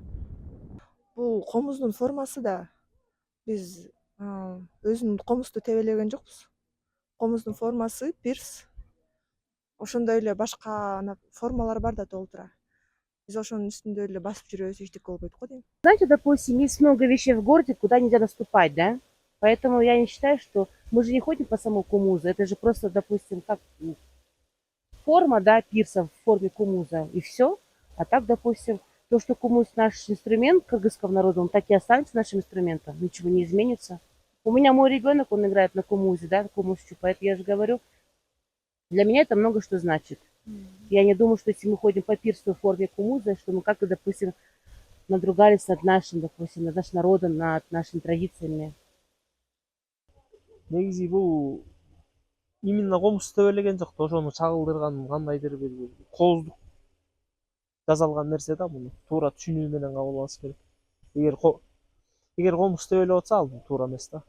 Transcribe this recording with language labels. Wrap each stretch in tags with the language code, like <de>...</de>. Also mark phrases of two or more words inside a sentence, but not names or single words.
<ky>Бул комуздун формасы да биз өзүн комузду тебелеген жокпуз. Комуздун формасы пирс. Ошондой эле башка формалар бар да толтура. Биз ошонун үстүндө эле басып жүрөбүз, эчтеке болбойт го дейм.</ky> <ru>Знаете, допустим, есть много вещей в городе, куда нельзя наступать, да? Поэтому я не считаю, что мы же не ходим по самому кумузу. Это же просто, допустим, как форма, да, пирса в форме кумуза, и все. А так, допустим, то, что кумуз наш инструмент кыргызского народа, он так и останется нашим инструментом, ничего не изменится. У меня мой ребенок, он играет на кумузе, да, кумузчу, поэтому я же говорю, для меня это много что значит. Я не думаю, что если мы ходим по пирсу в форме кумуза, что мы как-то, допустим, надругались над нашим, допустим, над нашим народом, над нашими традициями.</ru> <ky>Негизи бул именно комуз тебелеген жок, ошону чагылдырган кандайдыр бир кооздук жасалган нерсе да, муну туура түшүнүү менен кабыл алыш керек. Эгер комуз тебелеп атса, ал туура эмес да.</ky>